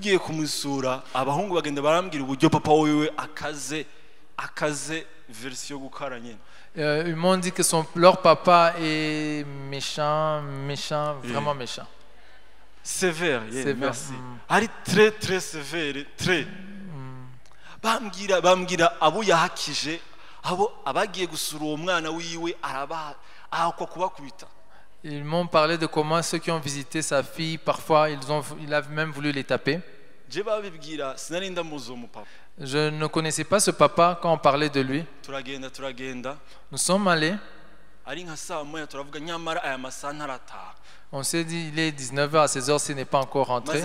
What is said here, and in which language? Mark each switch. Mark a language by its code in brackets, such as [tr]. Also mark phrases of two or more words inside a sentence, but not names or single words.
[fr] Ils m'ont dit que leur papa est méchant, vraiment méchant. Sévère, merci. Ari très sévère, très. [rn] Bambwira abo yahakije, abo abagiye gusura uwo mwana wiwe ahakwa kubakubita. [fr] Ils m'ont parlé de comment ceux qui ont visité sa fille, parfois il a même voulu les taper. Je ne connaissais pas ce papa quand on parlait de lui. Nous sommes allés. On s'est dit, il est 19h, à 16h, s'il n'est pas encore rentré.